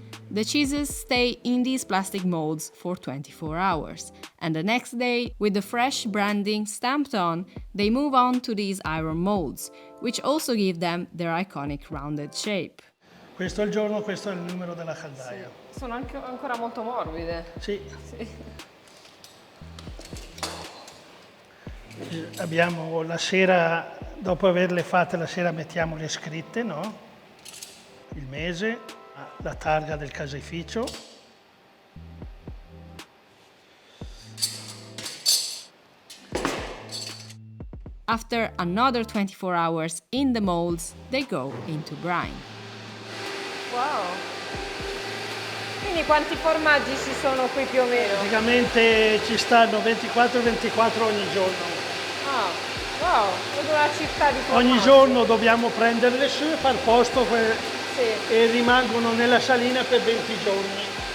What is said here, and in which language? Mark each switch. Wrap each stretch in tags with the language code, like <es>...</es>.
<en>The cheeses stay in these plastic molds for 24 hours, and the next day, with the fresh branding stamped on, they move on to these iron molds, which also give them their iconic rounded shape.</en> <it>Questo è il giorno, questo è il numero della caldaia. Sono anche ancora molto morbide. Sì. Abbiamo la sera, dopo averle fatte la sera mettiamo le scritte, no? Il mese, la targa del caseificio.</it> <en>After another 24 hours in the molds, they go into brine. Wow!</en> <it>Quindi quanti formaggi ci sono qui più o meno? Praticamente ci stanno 24-24 ogni giorno. Ah, wow! Vedo una città di formaggi. Ogni giorno dobbiamo prenderle su e far posto Sì. e rimangono nella salina per 20 giorni.</it>